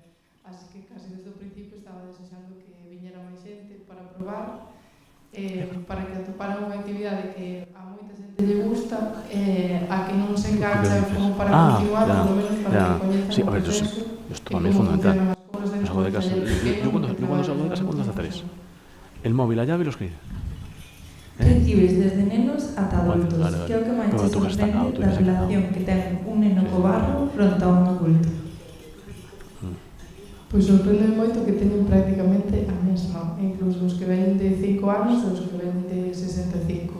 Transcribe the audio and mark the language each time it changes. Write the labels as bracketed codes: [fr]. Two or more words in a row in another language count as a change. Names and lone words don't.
[gl] Así que casi desde o principio estaba desexando que viñera máis xente para probar, para que atoparan unha actividade que a moita xente lle gusta, a que non se engancha como para continuar, polo menos para que coñezan o proceso. [es] Esto para mí es fundamental. Yo salgo de casa. Yo cuando salgo de casa cuento hasta 3. El móvil, la llave y los que... [gl] Recibes desde nenos ata adultos, [es] Vale. [gl] que é o que máis [es] Pero [gl] se [es] tú que estás [gl] sorprende [es] tú [gl] da [es] que estás [gl] relación que ten un neno co barro fronte a un adulto. Pois sorprende moito que teñen prácticamente a mesma, incluso os que veñen de 5 anos e os que veñen de 65.